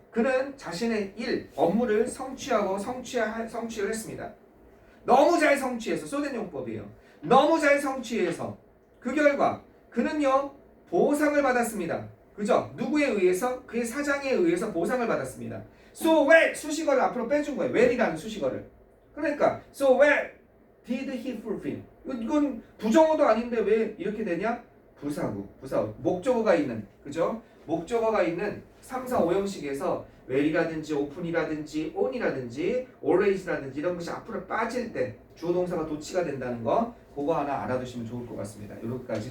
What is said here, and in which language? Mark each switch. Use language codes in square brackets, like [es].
[ko] 그는 자신의 업무를 성취하고 성취를 했습니다. 너무 잘 성취해서 쏘된 용법이에요. 너무 잘 성취해서 그 결과 그는요 보상을 받았습니다. 그죠? 누구에 의해서? 그의 사장에 의해서 보상을 받았습니다. So well 수식어를 앞으로 빼준 거예요. well이라는 수식어를. 그러니까 [en] so well did he fulfill. [ko] 이건 부정어도 아닌데 왜 이렇게 되냐? 부사구. 목적어가 있는 그죠? 목적어가 있는 3, 4, 5형식에서 well이라든지 open이라든지 on이라든지 always라든지 이런 것이 앞으로 빠질 때 주어 동사가 도치가 된다는 거 그거 하나 알아두시면 좋을 것 같습니다. 이렇게까지.